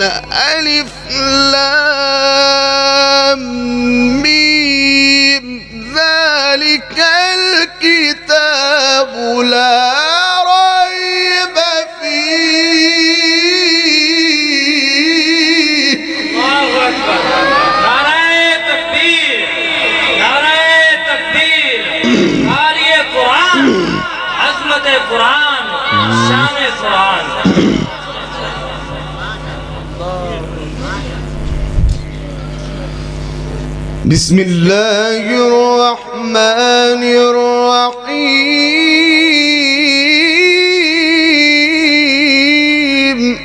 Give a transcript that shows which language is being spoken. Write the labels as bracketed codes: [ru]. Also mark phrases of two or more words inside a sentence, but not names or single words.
[ar] ألف لام ميم ذلك الكتاب لا ريب فيه. الله أكبر. [ur] نعرہ تکبیر، نعرہ تکبیر. قاری قرآن، عظمت قرآن، شان قرآن. [ar] بسم الله الرحمن الرحيم.